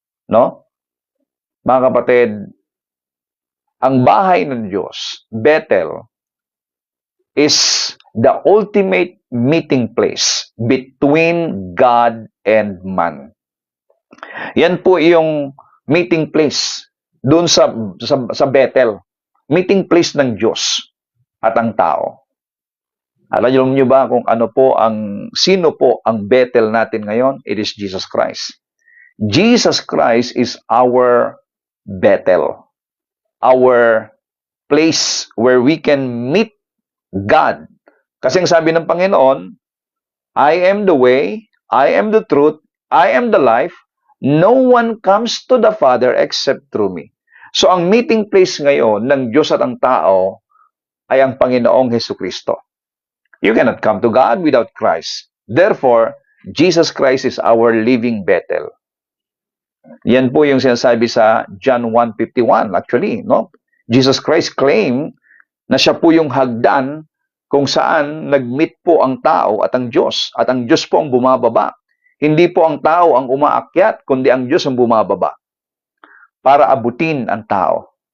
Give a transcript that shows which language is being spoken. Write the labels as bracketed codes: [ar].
[en] No? [tl] Mga kapatid, ang bahay ng Diyos, [en] Bethel, is the ultimate meeting place between God and man. [tl] Yan po yung meeting place doon sa Bethel. Meeting place ng Diyos at ang tao. Alam niyo ba kung sino po ang Bethel natin ngayon? [en] It is Jesus Christ. Jesus Christ is our Bethel. Our place where we can meet God. [tl] Kasi ang sabi ng Panginoon, [en] I am the way, I am the truth, I am the life, no one comes to the Father except through me. [tl] So ang meeting place ngayon ng Diyos at ang tao ay ang Panginoong Hesukristo. [en] You cannot come to God without Christ. Therefore, Jesus Christ is our living Bethel. [tl] Yan po yung sinasabi sa John 1:51 actually, no? Jesus Christ claimed na siya po yung hagdan kung saan nag-meet po ang tao at ang Diyos po ang bumababa. Hindi po ang tao ang umaakyat, kundi ang Diyos ang bumababa para abutin ang tao.